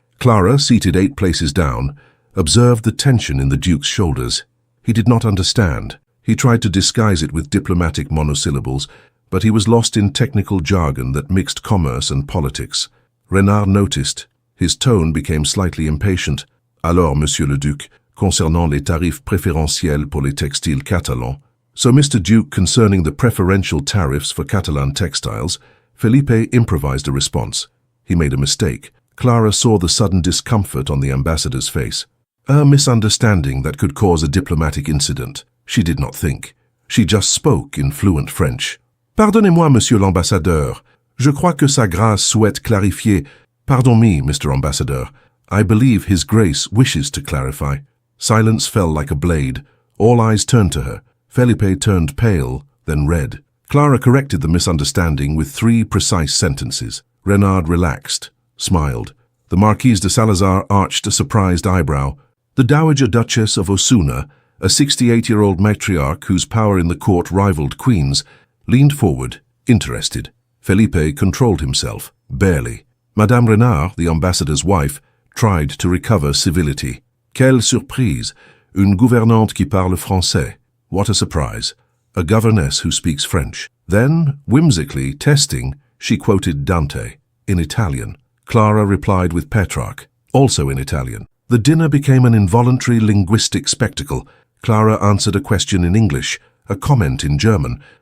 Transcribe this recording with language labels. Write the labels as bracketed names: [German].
[English] Clara, seated 8 places down, observed the tension in the Duke's shoulders. He did not understand. He tried to disguise it with diplomatic monosyllables, but he was lost in technical jargon that mixed commerce and politics. Renard noticed. His tone became slightly impatient. [French] "Alors, Monsieur le Duc, concernant les tarifs préférentiels pour les textiles catalans." [English] "So, Mr. Duke, concerning the preferential tariffs for Catalan textiles," Felipe improvised a response. He made a mistake. Clara saw the sudden discomfort on the ambassador's face. A misunderstanding that could cause a diplomatic incident. She did not think. She just spoke in fluent French. [French] Pardonnez-moi, monsieur l'ambassadeur. Je crois que sa grâce souhaite clarifier. [English] Pardon me, Mr. Ambassador. I believe his grace wishes to clarify. Silence fell like a blade. All eyes turned to her. Felipe turned pale, then red. Clara corrected the misunderstanding with 3 precise sentences. Renard relaxed, smiled. The Marquise de Salazar arched a surprised eyebrow. The Dowager Duchess of Osuna, a 68-year-old matriarch whose power in the court rivaled Queen's, leaned forward, interested. Felipe controlled himself, barely. Madame Renard, the ambassador's wife, tried to recover civility. [French] Quelle surprise! Une gouvernante qui parle français. [English] What a surprise. A governess who speaks French. Then, whimsically, testing, she quoted Dante, in Italian. Clara replied with Petrarch, also in Italian. The dinner became an involuntary linguistic spectacle. Clara answered a question in English, a comment in German.